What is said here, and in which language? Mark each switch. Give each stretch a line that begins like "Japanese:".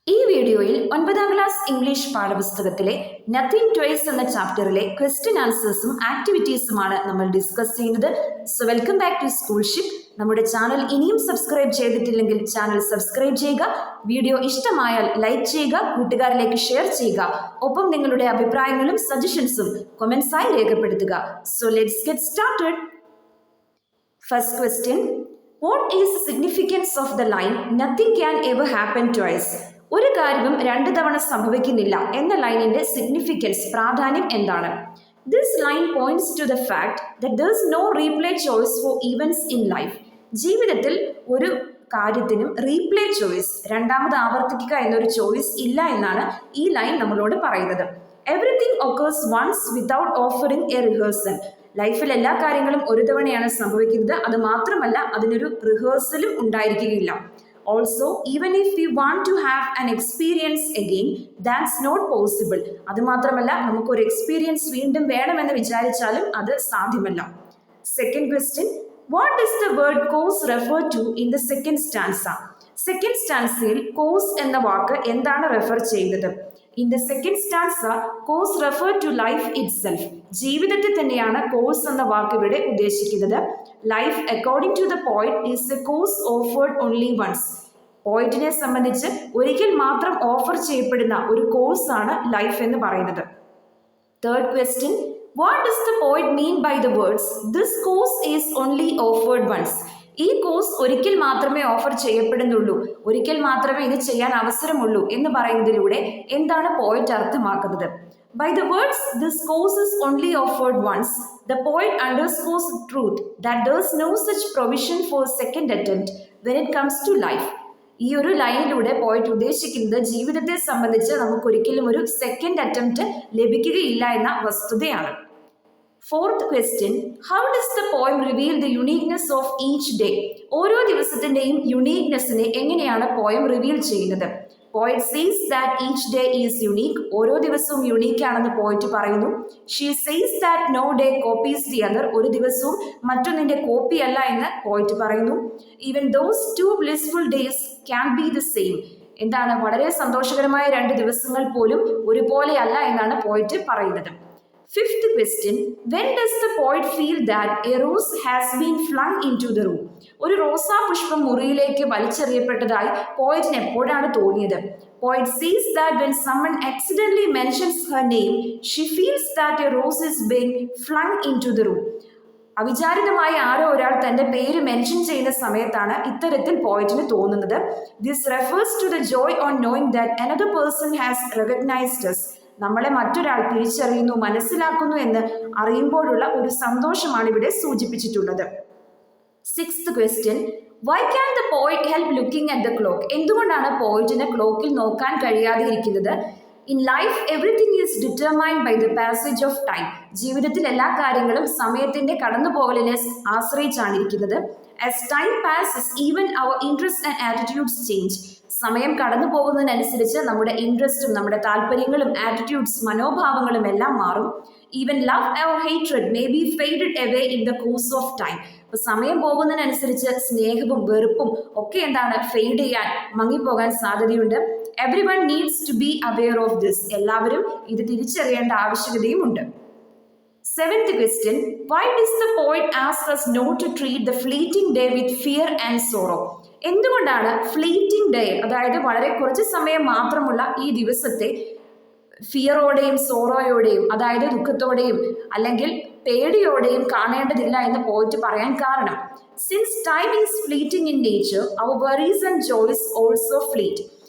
Malayalam: വീഡിയോയിൽ 9ാം class English പാഠപുസ്തകത്തിലെ nothing twice എന്ന ചാപ്റ്ററിലെ question ആൻസേഴ്സും ആക്ടിവിറ്റീസുമാണ് നമ്മൾ ഡിസ്കസ് ചെയ്യുന്നത്.
English: So welcome back to Schoolship.
Malayalam: നമ്മുടെ ചാനൽ ഇനിയും സബ്സ്ക്രൈബ് ചെയ്തിട്ടില്ലെങ്കിൽ ചാനൽ സബ്സ്ക്രൈബ് ചെയ്യുക. വീഡിയോ ഇഷ്ടമായാൽ ലൈക്ക് ചെയ്യുക, കൂട്ടുകാരിലേക്ക് ഷെയർ ചെയ്യുക. ഒപ്പം നിങ്ങളുടെ അഭിപ്രായങ്ങളും സജഷൻസും കമന്റ്സായി രേഖപ്പെടുത്തുക.
English: So let's get started. First question, what is the significance of the line nothing can ever happen twice?
Malayalam: ഒരു കാര്യവും രണ്ടു തവണ സംഭവിക്കുന്നില്ല എന്ന ലൈനിന്റെ സിഗ്നിഫിക്കൻസ്, പ്രാധാന്യം എന്താണ്?
English: This line points to the fact that there is no replay choice for events in life.
Malayalam: ജീവിതത്തിൽ ഒരു കാര്യത്തിനും റീപ്ലേ ചോയ്സ്, രണ്ടാമത് ആവർത്തിക്കുക എന്നൊരു ചോയ്സ് ഇല്ല എന്നാണ് ഈ ലൈൻ നമ്മളോട് പറയുന്നത്.
English: Everything occurs once without offering a rehearsal.
Malayalam: ലൈഫിൽ എല്ലാ കാര്യങ്ങളും ഒരു തവണയാണ് സംഭവിക്കുന്നത്. അത് മാത്രമല്ല, അതിനൊരു റിഹേഴ്സലും ഉണ്ടായിരിക്കുകയില്ല.
English: Also even if we want to have an experience again, that's not possible.
Malayalam: അത് മാത്രമല്ല, നമുക്കൊരു എക്സ്പീരിയൻസ് വീണ്ടും വേണമെന്ന് വിചാരിച്ചാലും അത് സാധ്യമല്ല.
English: Second question, what is the word course refer to in the second stanza?
Malayalam: Second സ്റ്റാൻസയിൽ cos എന്ന വാക്ക് എന്താണ് റെഫർ ചെയ്യുന്നത്?
English: In the second stanza, cause refer to life itself.
Malayalam: ജീവിതത്തെ തന്നെയാണ് കോഴ്സ് എന്ന വാക്ക് ഇവിടെ ഉദ്ദേശിക്കുന്നത്.
English: Life according to the poet is a course offered only once.
Malayalam: പോയിറ്റിനെ സംബന്ധിച്ച് ഒരിക്കൽ മാത്രം ഓഫർ ചെയ്യപ്പെടുന്ന ഒരു കോഴ്സ് ആണ് ലൈഫ് എന്ന് പറയുന്നത്.
English: Third question, what does the poet mean by the words this course is only offered once?
Malayalam: ഈ കോഴ്സ് ഒരിക്കൽ മാത്രമേ ഓഫർ ചെയ്യപ്പെടുന്നുള്ളൂ, ഒരിക്കൽ മാത്രമേ ഇത് ചെയ്യാൻ അവസരമുള്ളൂ എന്ന് പറയുന്നതിലൂടെ എന്താണ് പോയിറ്റ് അർത്ഥമാക്കുന്നത്?
English: By the words this course is only offered once, the poet underscores the truth that there is no such provision for second attempt when it comes to life.
Malayalam: ഈ ഒരു ലൈനിലൂടെ പോയിറ്റ് ഉദ്ദേശിക്കുന്നത് ജീവിതത്തെ സംബന്ധിച്ച് നമുക്കൊരിക്കലും ഒരു സെക്കൻഡ് അറ്റംപ്റ്റ് ലഭിക്കുകയില്ല എന്ന വസ്തുതയാണ്.
English: Fourth question, how does the poem reveal the uniqueness of each day?
Malayalam: ഓരോ ദിവസത്തിന്റെയും യുണീക്നെസ്സിനെ എങ്ങനെയാണ് പോയം റിവീൽ ചെയ്യുന്നത്?
English: Poet says that each day is unique.
Malayalam: ഓരോ ദിവസവും യുണീക്ക് ആണെന്ന് പോയിറ്റ് പറയുന്നു.
English: She says that no day copies the other.
Malayalam: ഒരു ദിവസവും മറ്റൊന്നിന്റെ കോപ്പി അല്ല എന്ന് പോയിറ്റ് പറയുന്നു.
English: Even those two blissful days can be the same.
Malayalam: എന്താണ്, വളരെ സന്തോഷകരമായ രണ്ട് ദിവസങ്ങൾ പോലും ഒരുപോലെ അല്ല എന്നാണ് പോയിറ്റ് പറയുന്നത്.
English: Fifth question, when does the poet feel that a rose has been flung into the room?
Malayalam: ഒരു റോസാ പുഷ്പം മുറിയിലേക്ക് വലിച്ചെറിയപ്പെട്ടതായി പോയിറ്റിന് എപ്പോഴാണ് തോന്നിയത്?
English: Poet says that when someone accidentally mentions her name, she feels that a rose is being flung into the room.
Malayalam: അവിചാരിതമായി ആരോ ഒരാൾ തന്റെ പേര് മെൻഷൻ ചെയ്യുന്ന സമയത്താണ് ഇത്തരത്തിൽ പോയിറ്റിന് തോന്നുന്നത്.
English: This refers to the joy on knowing that another person has recognized us.
Malayalam: നമ്മളെ മറ്റൊരാൾ തിരിച്ചറിയുന്നു, മനസ്സിലാക്കുന്നു എന്ന് അറിയുമ്പോഴുള്ള ഒരു സന്തോഷമാണ് ഇവിടെ സൂചിപ്പിച്ചിട്ടുള്ളത്.
English: Sixth question, why can the poet help looking at the clock?
Malayalam: എന്തുകൊണ്ടാണ് പോയിറ്റിന് ക്ലോക്കിൽ നോക്കാൻ കഴിയാതെ ഇരിക്കുന്നത്?
English: In life everything is determined by the passage of time.
Malayalam: ജീവിതത്തിൽ എല്ലാ കാര്യങ്ങളും സമയത്തിന്റെ കടന്നുപോകലിനെ ആശ്രയിച്ചാണ് ഇരിക്കുന്നത്.
English: As time passes even our interest and attitudes change.
Malayalam: സമയം കടന്നു പോകുന്നതിനനുസരിച്ച് നമ്മുടെ ഇൻട്രസ്റ്റും നമ്മുടെ താല്പര്യങ്ങളും ആറ്റിറ്റ്യൂഡ്സ്, മനോഭാവങ്ങളും എല്ലാം മാറും.
English: Even love or hatred may be faded away in the course of time.
Malayalam: ഇപ്പൊ സമയം പോകുന്നതിനനുസരിച്ച് സ്നേഹവും വെറുപ്പും ഒക്കെ എന്താണ്, ഫെയ്ഡ് ചെയ്യാൻ, മങ്ങിപ്പോകാൻ സാധ്യതയുണ്ട്.
English: Everyone needs to be aware of this.
Malayalam: എല്ലാവരും ഇത് തിരിച്ചറിയേണ്ട ആവശ്യകതയും ഉണ്ട്.
English: Seventh question, why does the poet ask us not to treat the fleeting day with fear and sorrow?
Malayalam: എന്തുകൊണ്ടാണ് ഫ്ലീറ്റിംഗ് ഡേ, അതായത് വളരെ കുറച്ച് സമയം മാത്രമുള്ള ഈ ദിവസത്തെ ഫിയറോടെയും സോറോയോടെയും, അതായത് ദുഃഖത്തോടെയും അല്ലെങ്കിൽ പേടിയോടെയും കാണേണ്ടതില്ല എന്ന് പോയിട്ട് പറയാൻ കാരണം?
English: Since time is fleeting in nature, our worries and joys also fleet.